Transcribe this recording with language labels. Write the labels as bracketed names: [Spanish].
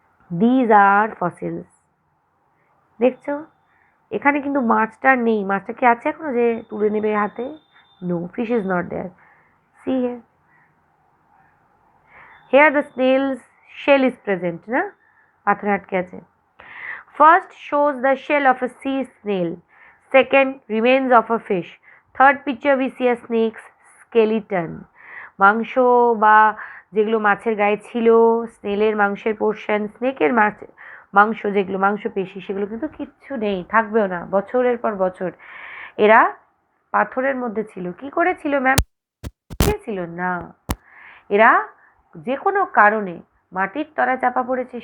[English] these are fossils, [Bangla] দেখছো এখানে কিন্তু মাছটা নেই। মাছটা কি আছে এখনো যে তুলে নেবে হাতে? [English] No, fish is not there. See here, here the snails shell is present, [Bangla] না পাথরে আটকে আছে। [English] First shows the shell of a sea snail. Second, remains of a fish. Third picture we see a snake's skeleton. [Bangla] মাংস বা যেগুলো মাছের গায়ে ছিল, স্নেলের মাংসের পোর্শন, স্নেকের মাংস যেগুলো মাংসপেশি, সেগুলো কিন্তু কিচ্ছু নেই, থাকবেও না বছরের পর বছর। এরা পাথরের মধ্যে ছিল। কি করে ছিল ম্যাম? ছিল না, এরা যে কোনো কারণে মাটির তলায় চাপা পড়েছে।